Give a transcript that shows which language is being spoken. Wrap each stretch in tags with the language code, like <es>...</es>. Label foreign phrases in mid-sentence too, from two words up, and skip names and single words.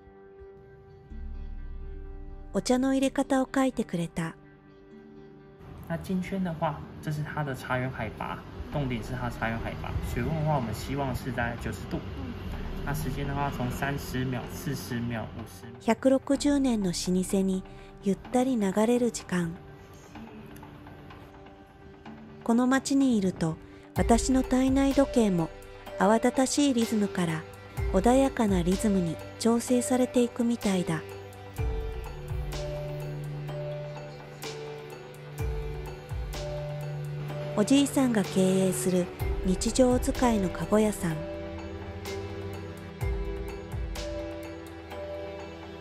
<ja>お茶の入れ方を書いてくれた。</ja> <zh>那金萱的话，这是它的茶园海拔，冻顶是它茶园海拔。水温的话，我们希望是在90度。那时间的话，从30秒、40秒、50秒。</zh> <ja>160年の老舗にゆったり流れる時間。この街にいると、私の体内時計も慌ただしいリズムから穏やかなリズムに調整されていくみたいだ。おじいさんが経営する日常使いのかご屋さん。</ja>